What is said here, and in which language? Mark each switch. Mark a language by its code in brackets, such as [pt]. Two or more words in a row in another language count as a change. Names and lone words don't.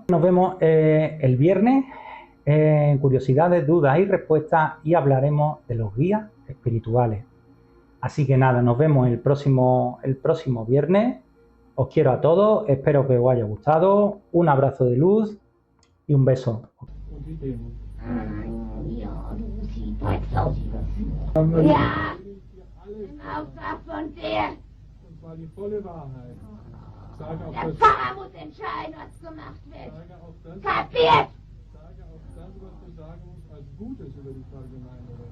[es] Nos vemos el viernes en Curiosidades, Dudas y Respuestas y hablaremos de los guías espirituales. Así que nada, nos vemos el próximo viernes. Os quiero a todos, espero que os haya gustado. Un abrazo de luz y un beso. [de] Ja, im Auftrag von der. Das war die volle Wahrheit. Sage auch Der das, Pfarrer muss entscheiden, was gemacht wird. sage auch das, Kapiert? sage auch das, was du sagen musst, als Gutes über die Pfarrgemeinde.